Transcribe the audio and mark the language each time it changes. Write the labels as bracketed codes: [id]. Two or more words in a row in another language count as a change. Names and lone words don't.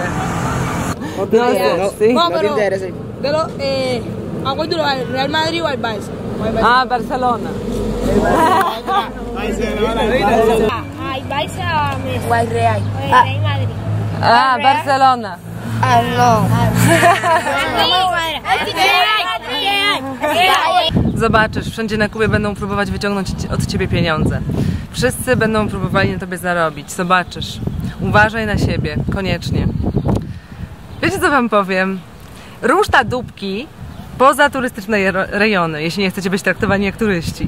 [es] No, pero, ¿a cuál tú lo vas? ¿Real Madrid o al Barça? Ah, Barcelona. Ay, Barça o al Real. Real Madrid. Ah, Barcelona. Ah, no. [pl] Zobaczysz, wszędzie na Kubie będą próbować wyciągnąć od ciebie pieniądze. Wszyscy będą próbowali na tobie zarobić. Zobaczysz. Uważaj na siebie, koniecznie. Wiecie, co wam powiem? Ruszta dupki poza turystyczne rejony, jeśli nie chcecie być traktowani jak turyści.